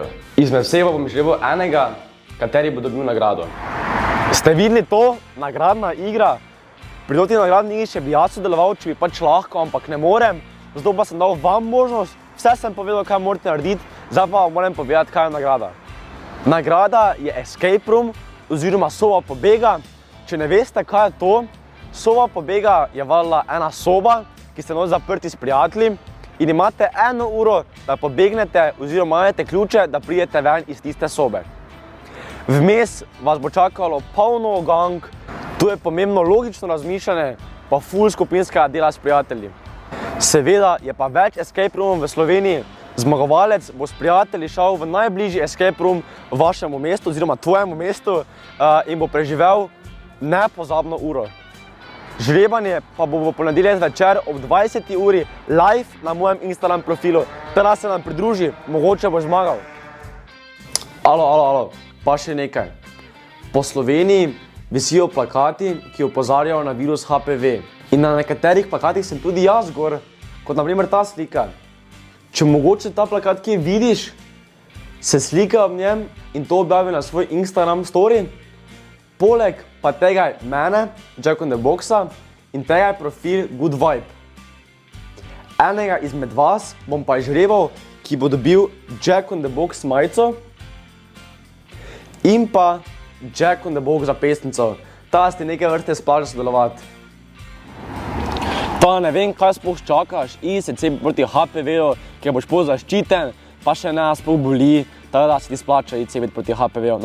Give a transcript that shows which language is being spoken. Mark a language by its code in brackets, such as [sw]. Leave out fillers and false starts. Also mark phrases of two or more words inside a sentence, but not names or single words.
[sl] Izmed vseh bom želel enega, kateri bo dobil nagrado. Ste videli to? Nagradna igra. Pri toti nagradni igri še bi jaz sodeloval, če bi pač lahko, ampak ne morem. Zato pa sem dal vam možnost, vse sem povedal, kaj morate narediti, zdaj pa vam moram povedati, kaj je nagrada. Nagrada je [en] escape room [sl] oziroma soba pobega. Če ne veste, kaj je to, soba pobega je valjda ena soba, ki ste notri zaprti s prijatelji in imate 1 uro, da pobegnete oziroma imate ključe, da pridete ven iz tiste sobe. Vmes vas bo čakalo polno gang, tu je pomembno logično razmišljanje, pa ful skupinskega dela s prijatelji. Seveda je pa več [en] escape roomov [sl] v Sloveniji. Zmagovalec bo s prijatelji šel v najbližji [en] escape room [sl] vašemu mestu oziroma tvojemu mestu in bo preživel nepozabno uro. Žrebanje pa bo v ponedeljek zvečer ob 20. uri live na mojem Instagram profilu. Teda se nam pridruži, mogoče bo zmagal. Alo, pa še nekaj. Po Sloveniji visijo plakati, ki opozarjajo na virus HPV. In na nekaterih plakatih sem tudi jaz gor, kot na primer ta slika. Če mogoče ta plakat kje vidiš, se slika ob njem in to objavi na svoj Instagram story. Poleg pa tega je mene, Jack on the Boxa, in tega je profil Good Vibe. Enega izmed vas bom pa izžrebal, ki bo dobil Jack on the Box majico in pa Jack on the Box zapestnico. Ta ste nekaj vrste splača sodelovati. Pa ne vem, kaj sploh čakaš, idi se cepiti proti HPV-ju, ker boš bolj zaščiten, pa še ne sploh boli, tako da se ti splača iti cepiti proti HPV-ju.